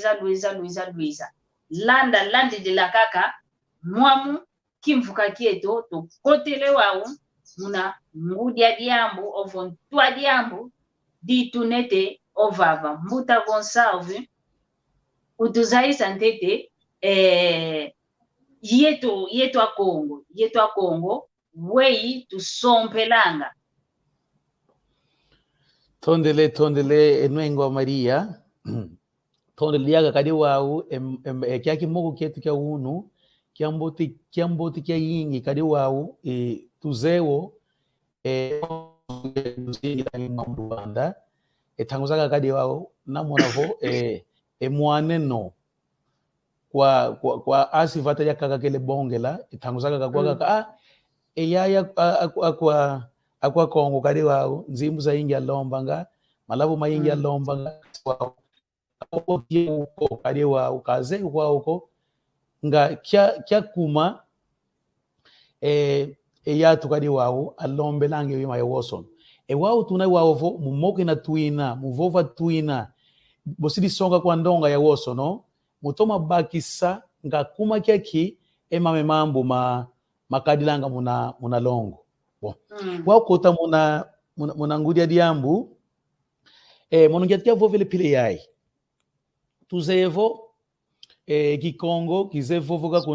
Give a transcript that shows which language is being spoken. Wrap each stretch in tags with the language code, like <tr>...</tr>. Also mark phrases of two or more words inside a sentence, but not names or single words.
<kg>landi de la kaka mwamu kimfuka kieto to kotele wao muna ngudia diambu ovo ntwa diambu ditunete ovava mbuta Gonsalve utuzaisa ntete yeto a Kongo wei tusompelanga tondele enwengo Maria tondele yaga kadi wau kya kimoko ketu kya unu kyamboti kya yingi kadi wau tuzewo Rwanda etanguzaka kadi wau namonavo mwaneno kwa asivata ya kaka kele bongela itanguzaka kakwa eyaya akwa Kongo kadi wao nzimbu za ingi alombanga malavu maingi alombanga wao uko kadi wao kaze uko nga kya kuma eyatu kadi wao alombelange yima yowoson wao tuna wao vo mumoke na tuina muvova tuina bosidi songa kwa ndonga ya woso no mutoma bakisa nga kuma kyaki emame mambo makadilanga muna longo bon wao kota muna ngudia diambu monongiatia vovele pile yai tuzevo Kikongo kizevovuka</kg>